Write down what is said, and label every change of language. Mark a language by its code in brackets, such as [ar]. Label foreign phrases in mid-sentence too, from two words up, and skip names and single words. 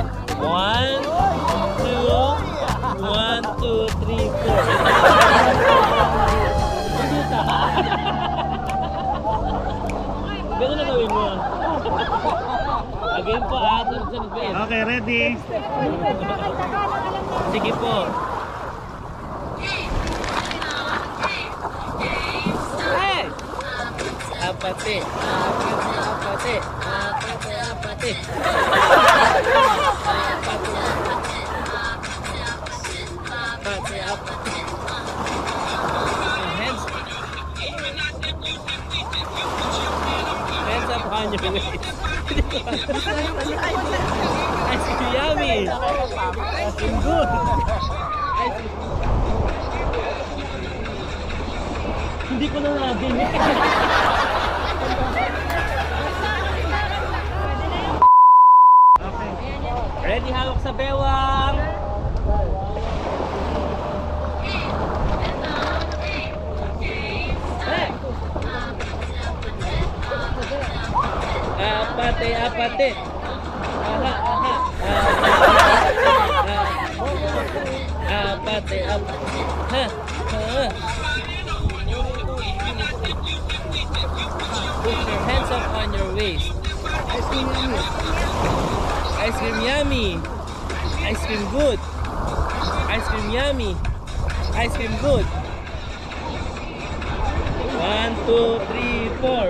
[en] 1, 2, 1, 2, 3, 4. [tl] Ganun na gawin mo. Again po, sunod-sunod po yan. [en] Okay, ready? [tl] Sige po. [en] Hey! Apate. Apate. Apate. Apate. Apate. Apate. Hands. Hands up on your waist. Ice cream yummy. Ice cream good. Ice cream. [tl] Hindi ko na nadinig. Ready, hawak sa bewang. [en] Hey! Apate, apate. Aha, aha. Apate, apate. Ha, ha. Put your hands up on your waist. Ice cream yummy. Ice cream yummy. Ice cream good. Ice cream yummy. Ice cream good. 1, 2, 3, 4.